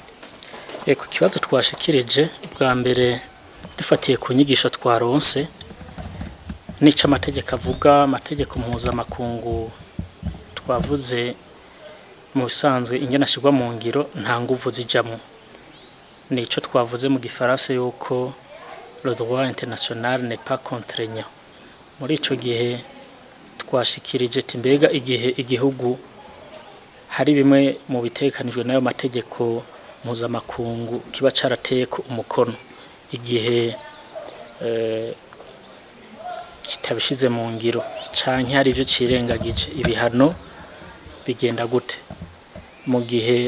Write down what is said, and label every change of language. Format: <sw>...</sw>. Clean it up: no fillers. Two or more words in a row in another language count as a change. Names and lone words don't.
<rn>Eko kibazo twashikirije bwa mbere dufatiye ku nyigisho twaronse nica amategeko avuga amategeko mpuzamakungu twavuze mu bisanzwe ingena ashirwa mu ngiro nta nguvu zijamwo. Nico twavuze mu gifaransa yuko</rn> <fr>le droit international n'est pas contraignant.</fr> <rn>Muri ico gihe twashikirije timbega igihe igihugu hari bimwe mu bitekanijwe nayo mategeko mpuzamakungu kiba carateko umukono igihe kitabishize mu ngiro canke hari ivyo cirengagije ibihano bigenda gute mu gihe</rn>